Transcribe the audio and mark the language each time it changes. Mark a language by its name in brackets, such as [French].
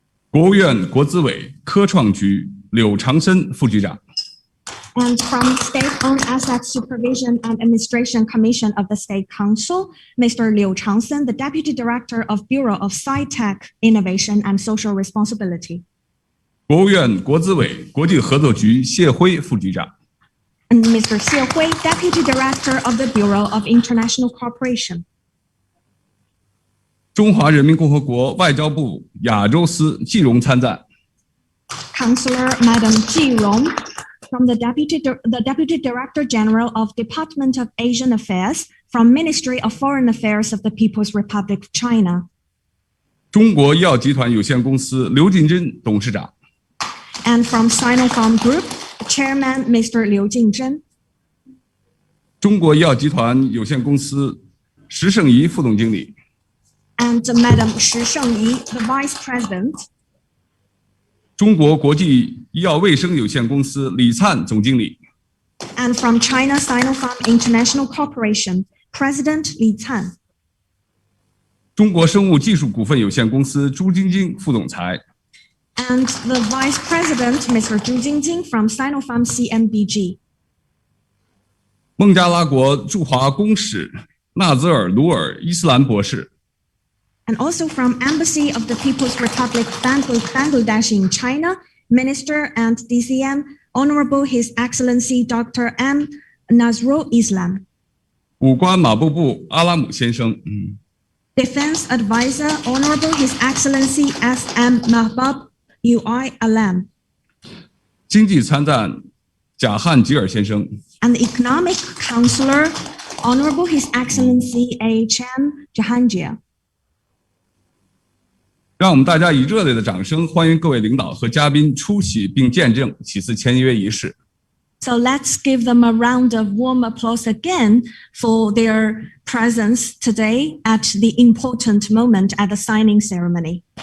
[Chinese] 国务院国资委科创局柳长申副局长。 [English] And from State-Owned Asset Supervision and Administration Commission of the State Council, Mr. Liu Changsen, the Deputy Director of Bureau of Sci-Tech Innovation and Social Responsibility. [Chinese] 国务院国资委国际合作局谢辉副局长。 [English] And Mr. Xie Hui, Deputy Director of the Bureau of International Cooperation. [Chinese] 中华人民共和国外交部亚洲司季荣参赞。 [English] Councillor Madam Ji Rong, from the Deputy Director General of Department of Asian Affairs, from Ministry of Foreign Affairs of the People's Republic of China. [Chinese] 中国医药集团有限公司刘进珍董事长， [English] And from Sinopharm Group, Chairman Mr. Liu Jingzhen. [Chinese] 中国医药集团有限公司石胜仪副总经理， [English] And Madam Shi Shengyi, the Vice President. [Chinese] 中国国际医药卫生有限公司李灿总经理， [English] And from China Sinopharm International Corporation, President Li Can. [Chinese] 中国生物技术股份有限公司朱晶晶副总裁， [English] And the Vice President, Mr. Zhu Jingjing from Sinopharm CMBG. [Chinese] 孟加拉国驻华公使纳兹尔·鲁尔·伊斯兰博士， [English] And also from Embassy of the People's Republic Bangladesh in China, Minister and DCM, Honorable His Excellency Dr. M. Nazrul Islam. [Chinese] 武官马布布阿拉姆先生， [English] Defense Advisor, Honorable His Excellency S.M. Mahbub Ui Alam. [Chinese] 经济参赞贾汉吉尔先生， [English] And the Economic Counselor, Honorable His Excellency A.H.M. Jahangir. [Chinese] 让我们大家以热烈的掌声欢迎各位领导和嘉宾出席并见证此次签约仪式。 [English] So let's give them a round of warm applause again for their presence today at the important moment at the signing ceremony.